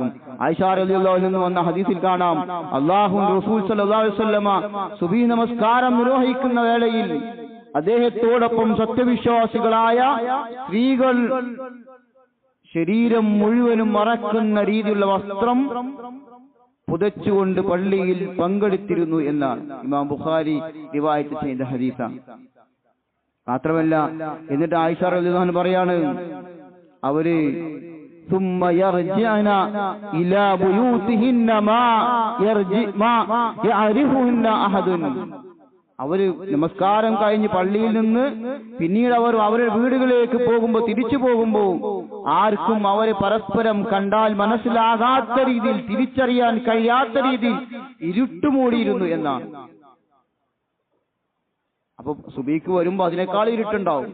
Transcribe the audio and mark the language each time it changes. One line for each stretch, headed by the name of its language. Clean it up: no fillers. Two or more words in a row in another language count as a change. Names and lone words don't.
Malayalam: ആയിഷ
Arabic: رضي الله عنها
Malayalam: നിന്ന് വന്ന ഹദീസിൽ കാണാം, അല്ലാഹുവിന്റെ റസൂൽ
Arabic: صلى الله عليه وسلم
Malayalam: സുബഹി നമസ്കാരം നിർവഹിക്കുന്ന വേളയിൽ അദ്ദേഹത്തോടൊപ്പം സത്യവിശ്വാസികളായ സ്ത്രീകൾ ശരീരം മുഴുവനും മറക്കുന്ന രീതിയിലുള്ള വസ്ത്രം പുതച്ചുകൊണ്ട് പള്ളിയിൽ പങ്കെടുത്തിരുന്നു എന്നാണ് ഇമാം ബുഖാരി റിവായത്ത് ചെയ്ത ഹദീസാണ്. മാത്രമല്ല എന്നിട്ട് ആയിഷ
Arabic: رضي الله عنها
Malayalam: പറയാണ്, അവര്
Arabic: ثم يرجعن الى بيوتهن ما يعرفهن احد.
Malayalam: അവര് നമസ്കാരം കഴിഞ്ഞ് പള്ളിയിൽ നിന്ന് പിന്നീട് അവർ അവരുടെ വീടുകളിലേക്ക് പോകുമ്പോൾ തിരിച്ചു പോകുമ്പോൾ ആർക്കും അവരെ പരസ്പരം കണ്ടാൽ മനസ്സിലാകാത്ത രീതിയിൽ തിരിച്ചറിയാൻ കഴിയാത്ത രീതിയിൽ ഇരുട്ടുമൂടിയിരുന്നു എന്നാണ്. അപ്പൊ സുബഹിക്ക് വരുമ്പോ അതിനേക്കാൾ ഇരുട്ടുണ്ടാവും.